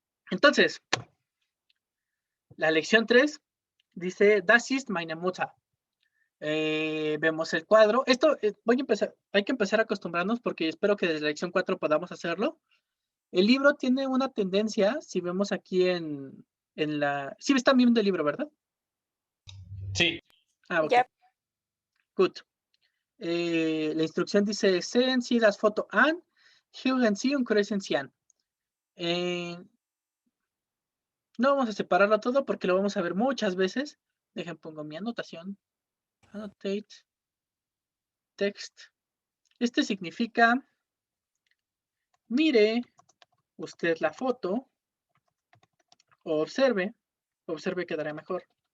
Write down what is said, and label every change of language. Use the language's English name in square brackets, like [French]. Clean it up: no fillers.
[Spanish] Entonces, la lección 3 dice, [German] Das ist meine Mutter. [Spanish] Vemos el cuadro. Esto hay que empezar a acostumbrarnos porque espero que desde la lección 4 podamos hacerlo. El libro tiene una tendencia, si vemos aquí en la... Sí, están viendo el libro, ¿verdad? Sí. [English] Ok. Yep. Good. [Spanish] La instrucción dice, [German] sehen Sie das Foto an, hören Sie und kreuzen Sie an. [Spanish] No vamos a separarlo todo porque lo vamos a ver muchas veces. Dejen, pongo mi anotación. Annotate. Text. Significa, mire usted la foto, o observe quedará mejor.